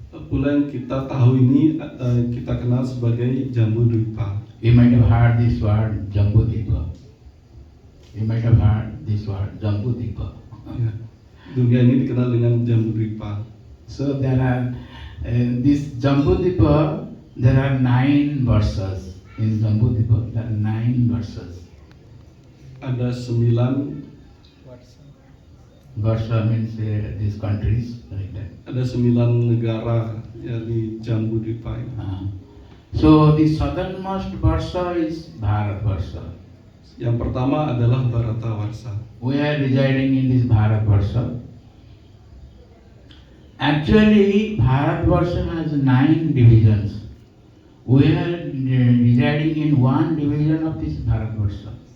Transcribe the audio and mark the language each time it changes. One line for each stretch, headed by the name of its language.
Indonesian: Pulau yang kita tahu ini kita kenal sebagai Jambudvipa.
English: You might have heard this word Jambudvipa. You might have heard this word Jambudvipa. Ya.
Indonesian: Dunia ini dikenal dengan Jambudvipa.
English: So there are this Jambudvipa. There are 9 verses in Jambudvipa. There are 9 verses.
Indonesian: Ada 9
English: Versa means these countries like that.
Indonesian: ada 9 negara ya di Jambudvipa ini.
English: So the southernmost Versa is Bharat Versa.
Indonesian: Yang pertama adalah Bharatavarsa.
English: We are residing in this Bharat Versa. Actually, Bharat Versa has 9 divisions. We are residing in one division of this Bharat Versa.